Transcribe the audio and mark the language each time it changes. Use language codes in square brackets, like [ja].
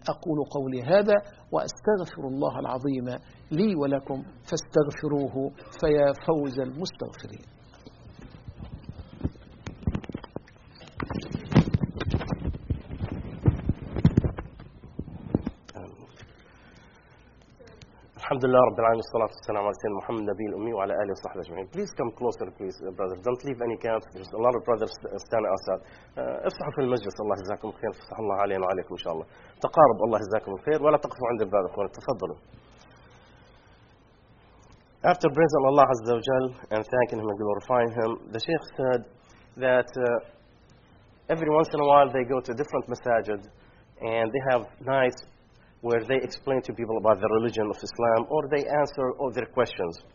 [ar] أقول قولي هذا وأستغفر الله العظيم لي ولكم فاستغفروه فيا فوز المستغفرين. الحمد لله رب العالمين، الصلاة والسلام على سيدنا محمد النبي الأمي وعلى آله وصحبه أجمعين. [en] Please come closer, please, brother. Don't leave any camps. There's a lot of brothers standing outside. [ar] افتحوا في المجلس، الله يجزاكم خير، فتح الله علينا وعليكم إن شاء الله. تقارب، الله يجزاكم خير، ولا تقفوا عند الباب أخوان، تفضلوا. [en] After praising Allah [ar] عز وجل [en] and thanking Him and glorifying Him, the Sheikh said that every once in a while they go to different masajid and they have nice where they explain to people about the religion of Islam, or they answer all their questions.